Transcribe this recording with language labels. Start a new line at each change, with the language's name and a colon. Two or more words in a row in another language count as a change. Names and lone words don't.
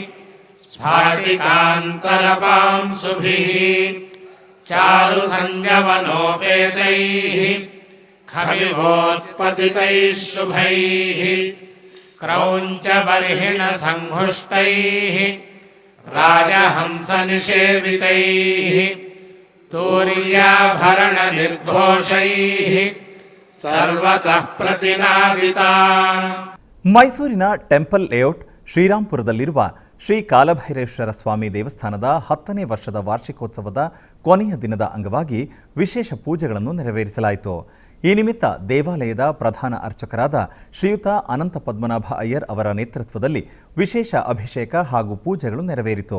Sanskrit: ಸ್ಫಾಟಿಕಾಂತರಪಾಂಸುಭಿಃ ಚಾರುಸಂಗಮನೋಪೇತೈಃ ಖವಿವೋತ್ಪತಿತೈಃ ಶುಭೈಃ ಕ್ರೌಂಚಬರ್ಹಿಣಸಂಘುಷ್ಟೈಃ ರಾಜಹಂಸನಿಷೇವಿತೈಃ ತೂರ್ಯಾಭರಣನಿರ್ಘೋಷೈಃ ಸರ್ವತಃ ಪ್ರತಿನಾದಿತಾಂ.
Kannada: ಮೈಸೂರಿನ ಟೆಂಪಲ್ ಲೇಔಟ್ ಶ್ರೀರಾಂಪುರದಲ್ಲಿರುವ ಶ್ರೀ ಕಾಲಭೈರೇಶ್ವರ ಸ್ವಾಮಿ ದೇವಸ್ಥಾನದ 10ನೇ ವರ್ಷದ ವಾರ್ಷಿಕೋತ್ಸವದ ಕೊನೆಯ ದಿನದ ಅಂಗವಾಗಿ ವಿಶೇಷ ಪೂಜೆಗಳನ್ನು ನೆರವೇರಿಸಲಾಯಿತು. ಈ ನಿಮಿತ್ತ ದೇವಾಲಯದ ಪ್ರಧಾನ ಅರ್ಚಕರಾದ ಶ್ರೀಯುತ ಅನಂತ ಪದ್ಮನಾಭ ಅಯ್ಯರ್ ಅವರ ನೇತೃತ್ವದಲ್ಲಿ ವಿಶೇಷ ಅಭಿಷೇಕ ಹಾಗೂ ಪೂಜೆಗಳು ನೆರವೇರಿತು.